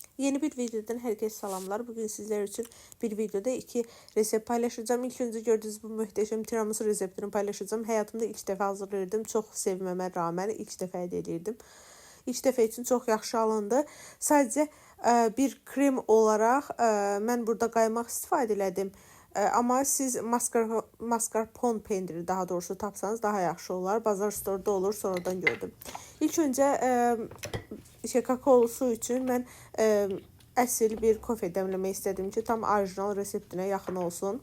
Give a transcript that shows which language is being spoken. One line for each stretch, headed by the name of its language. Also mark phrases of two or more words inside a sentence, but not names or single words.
Turkish: Yeni bir videodan herkese salamlar. Bugün sizler için bir videoda iki resept paylaşacağım. İlk önce gördüğünüz bu muhteşem tiramisu reseptini paylaşacağım. Hayatımda ilk defa hazırlayırdım. Çox sevməmə rağmen ilk defa edirdim. İlk defa için çok yaxşı alındı. Sadece bir krem olarak
Azerbaijani: mən burada qaymaq istifadə elədim. Ama siz mascarpone pendiri daha doğrusu tapsanız daha yaxşı olar. Bazar store'da olur, sonradan gördüm. İlk önce kakaolu su için mən əsl bir kofe dəmləmək istədim ki, tam orijinal reseptinə yaxın olsun.